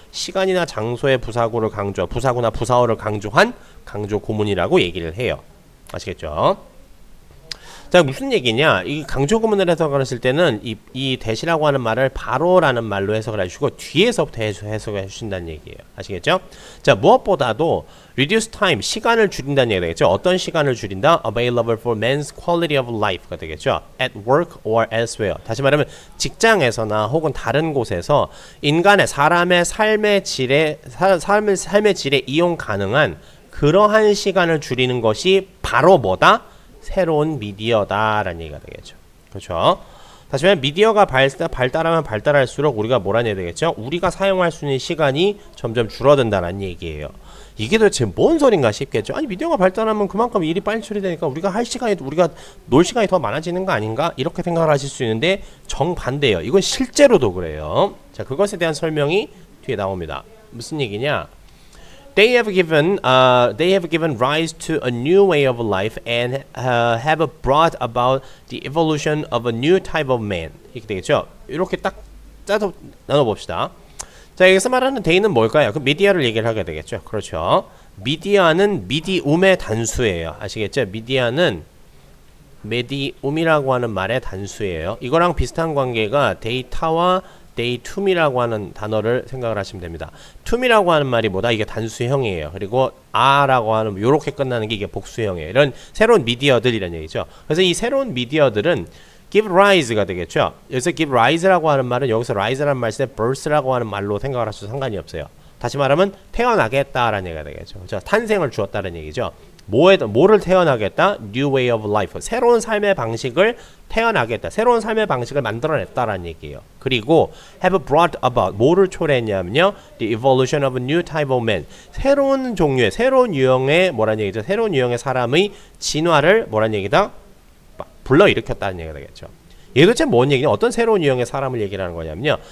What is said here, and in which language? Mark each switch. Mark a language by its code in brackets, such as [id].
[ko] 시간이나 장소의 부사구나 부사어를 강조한 강조 구문이라고 얘기를 해요. 아시겠죠? 자, 무슨 얘기냐? 이 강조 구문을 해석을 했을 때는 이 대시라고 하는 말을 바로라는 말로 해석을 해주시고 뒤에서부터 해석을 해주신다는 얘기예요. 아시겠죠? 자, 무엇보다도 [en] reduce time, [ko] 시간을 줄인다는 얘기가 되겠죠. 어떤 시간을 줄인다? [en] available for man's quality of life가 [ko] 되겠죠. [en] at work or elsewhere. [ko] 다시 말하면 직장에서나 혹은 다른 곳에서 인간의 사람의 삶의 질에 이용 가능한 그러한 시간을 줄이는 것이 바로 뭐다? 새로운 미디어다라는 얘기가 되겠죠. 그렇죠? 다시 말하면 미디어가 발달하면 발달할수록 우리가 뭐라는 얘기가 되겠죠? 우리가 사용할 수 있는 시간이 점점 줄어든다는 얘기예요. 이게 도대체 뭔 소린가 싶겠죠? 아니 미디어가 발달하면 그만큼 일이 빨리 처리되니까 우리가 놀 시간이 더 많아지는 거 아닌가? 이렇게 생각을 하실 수 있는데 정반대예요. 이건 실제로도 그래요. 자, 그것에 대한 설명이 뒤에 나옵니다. 무슨 얘기냐? [en] They have given rise to a new way of life and have brought about the evolution of a new type of man. [ko] 이렇게 되겠죠? 이렇게 딱 짜서 나눠봅시다. 자, 여기서 말하는 they는 뭘까요? 그 미디어를 얘기를 하게 되겠죠? 그렇죠? 미디어는 미디움의 단수예요. 아시겠죠? 미디어는 메디움이라고 하는 말의 단수예요. 이거랑 비슷한 관계가 데이터와 데이툼이라고 하는 단어를 생각을 하시면 됩니다. 툼이라고 하는 말이 뭐다? 이게 단수형이에요. 그리고 아라고 하는 요렇게 끝나는 게 이게 복수형이에요. 이런 새로운 미디어들이라는 얘기죠. 그래서 이 새로운 미디어들은 give rise가 되겠죠. 여기서 give rise라고 하는 말은 여기서 rise라는 말 쓸 때 birth라고 하는 말로 생각을 하셔도 상관이 없어요. 다시 말하면 태어나게 했다라는 얘기가 되겠죠. 그렇죠? 탄생을 주었다는 얘기죠. 뭐를 태어나겠다? [en] New way of life. [ko] 새로운 삶의 방식을 태어나겠다. 새로운 삶의 방식을 만들어냈다라는 얘기예요. [en] 그리고 have brought about. [ko] 뭐를 초래했냐면요. [en] The evolution of a new type of man. [ko] 새로운 종류의, 새로운 유형의 뭐라는 얘기죠? 새로운 유형의 사람의 진화를 뭐라는 얘기다? 불러일으켰다는 얘기가 되겠죠. 이게 도대체 뭔 얘기냐? 어떤 새로운 유형의 사람을 얘기를 하는 거냐면요.